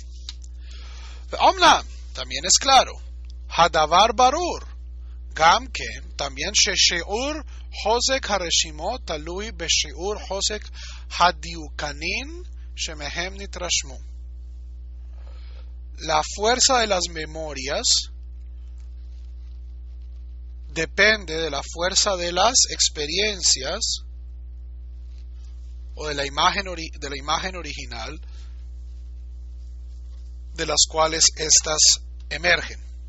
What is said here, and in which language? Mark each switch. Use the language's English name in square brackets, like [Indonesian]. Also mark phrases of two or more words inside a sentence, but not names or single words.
[Spanish] Omna, también es claro. [Hebrew] הדבר ברור. גם כן, también ששיעור חוזק הרשימות תלוי בשיעור חוזק הדיוקנין שמהם נתרשמו. [Spanish] la fuerza de las memorias depende de la fuerza de las experiencias o de la imagen original de las cuales éstas emergen.